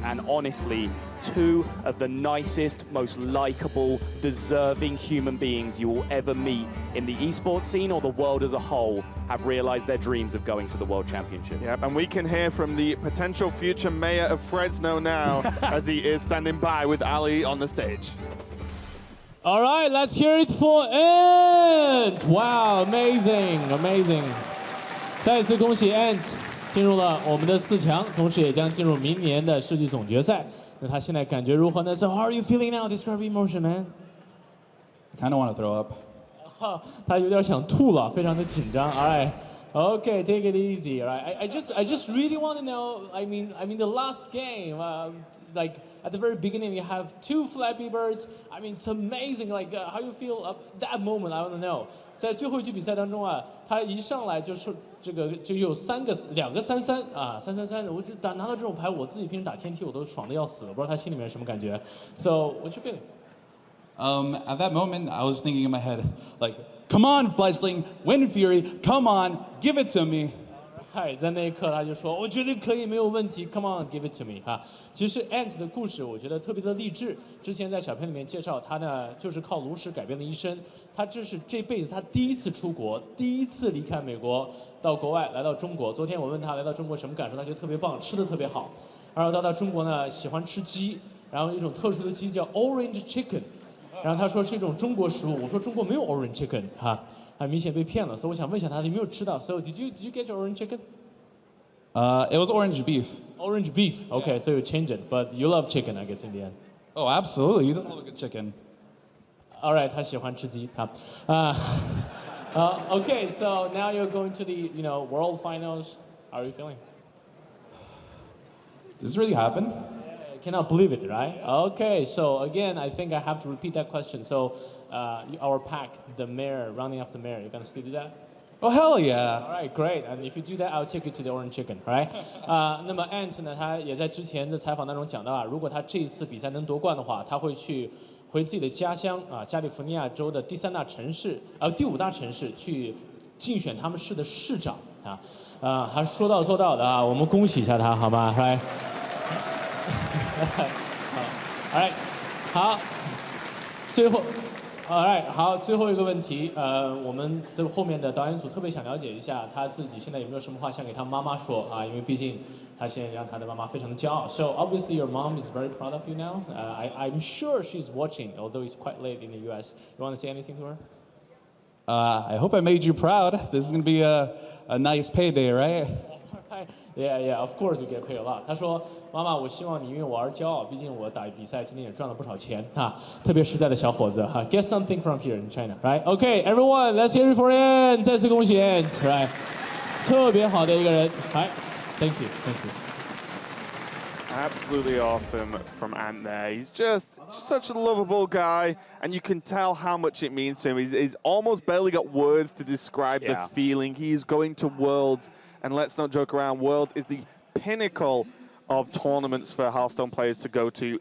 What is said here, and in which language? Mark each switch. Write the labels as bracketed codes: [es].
[en] And honestly, 2 of the nicest, most likable, deserving human beings you will ever meet in the esports scene or the world as a whole have realized their dreams of going to the World Championships. Yep, and we can hear from the potential future mayor of Fresno now as he is standing by with Ali on the stage. All right, let's hear it for Ant! Wow, amazing, amazing. [zh] 再次恭喜 Ant 进入了我们的4强，同时也将进入明年的世纪总决赛。那他现在感觉如何呢？ [en] So how are you feeling now? Describe your emotion, man. I kind of want to throw up. [zh] 他有点想吐了，非常的紧张。 [en] All right. Okay, take it easy. All right. I just really want to know. I mean, the last game, like at the very beginning, you have 2 Flappy Birds. I mean, it's amazing. Like how you feel that moment. I want to know. [zh] 在最后一局比赛当中啊，他一上来就是这个就有2个3-3啊，3-3-3。我就拿到这种牌，我自己平时打天梯我都爽的要死，我不知道他心里面什么感觉。 [en] So what's your feeling? At that moment, I was thinking in my head, like, come on, fledgling, Wind Fury, come on, give it to me. [zh] 嗨，在那一刻他就说，我觉得可以，没有问题 ， [en] Come on, give it to me [zh] 哈。其实 Ant 的故事我觉得特别的励志。之前在小片里面介绍他呢，就是靠炉石改变了一生。他这是这辈子他第一次出国，第一次离开美国到国外来到中国。昨天我问他来到中国什么感受，他觉得特别棒，吃的特别好。然后到中国呢，喜欢吃鸡，然后一种特殊的鸡叫 Orange Chicken， 然后他说是一种中国食物，我说中国没有 Orange Chicken 哈。很明显被骗了，所以我想问一下他有没有吃到。 [en] So did you get your orange chicken? It was orange beef. Orange beef. Okay, so you changed it, but you love chicken, I guess in the end. Oh, absolutely. He does love a good chicken. All right, [zh] 他喜欢吃鸡。 [en] 好，okay, so now you're going to the world finals. How are you feeling? Does this really happen? I cannot believe it, right? Okay, so again, I think I have to repeat that question. So, our pack, the mayor, rounding off the mayor, you're gonna still do that? Oh, hell yeah. All right, great. And if you do that, I'll take you to the orange chicken, right? [zh] 那么 Ant 呢，他也在之前的采访当中讲到啊，如果他这一次比赛能夺冠的话，他会回自己的家乡啊，加利福尼亚州的第5大城市去竞选他们市的市长啊，还说到做到的啊，我们恭喜一下他好吗？来。好 ，Alright， 好，最后 ，Alright， 好，最后一个问题，我们这后面的导演组特别想了解一下他自己现在有没有什么话想给他妈妈说啊？因为毕竟他现在让他的妈妈非常的骄傲。 [en] So obviously your mom is very proud of you now. I'm sure she's watching, although it's quite late in the U.S. You want to say anything to her? I hope I made you proud. This is gonna be a nice payday, right? Yeah, of course you get paid a lot. [zh] 他说：“妈妈，我希望你因为我而骄傲，毕竟我打比赛今天也赚了不少钱啊，特别实在的小伙子哈。 [en] Get something from here in China, right? Okay, everyone, let's hear it for Ant. [zh] 再次恭喜 Ant, right? 特别好的一个人，来 ， [en] Thank you. Absolutely awesome from Ant there. He's just such a lovable guy, and you can tell how much it means to him. He's almost barely got words to describe the feeling. He is going to Worlds, and let's not joke around, Worlds is the pinnacle of tournaments for Hearthstone players to go to.